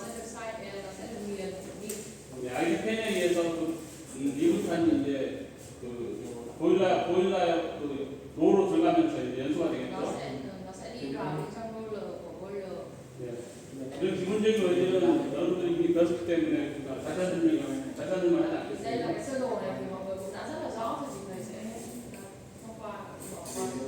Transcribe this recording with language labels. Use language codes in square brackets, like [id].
[vi] nó sẽ được xoay, nó sẽ được nghiền đi. [ko] 알기펜에 의해서 미분탄이 이제 보일러에 노로 들어가면서 이제 연소가 되겠죠. [vi] nó sẽ đi vào bên trong boiler của boiler. [ko] 이런 기본적인 원리는 여러분들이 이미 배웠기 때문에 다시 설명을 하지 않겠습니다. [vi] Đây là cái sơ đồ này thì mọi người cũng đã rất là rõ rồi, thì thầy sẽ thông qua bỏ qua.